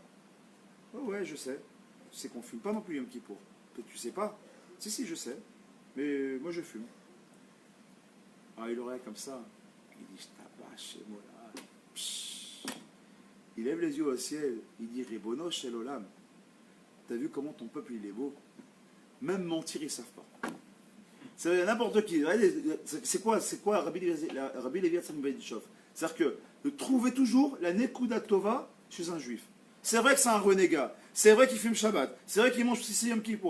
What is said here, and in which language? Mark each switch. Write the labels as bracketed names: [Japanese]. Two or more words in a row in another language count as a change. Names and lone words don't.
[French] Ouais, je sais. Tu sais qu'on ne fume pas non plus Yom Kippour. Peut-être tu sais pas. Si, je sais. Mais moi, je fume. Ah, il aurait comme ça. Il dit, je tabache chez moi là. Il lève les yeux au ciel. Il dit, [Hebrew] רבונו של עולם. [French] T'as vu comment ton peuple il est beau? Même mentir, ils ne savent pas. C'est n'importe qui. C'est quoi Rabbi Levi Yitzhak Bedichov? C'est-à-dire que de trouver toujours la [Hebrew] נקודה טובה [French] chez un juif. C'est vrai que c'est un renégat. C'est vrai qu'il fume Shabbat. C'est vrai qu'il mange Sissi Yom Kippour.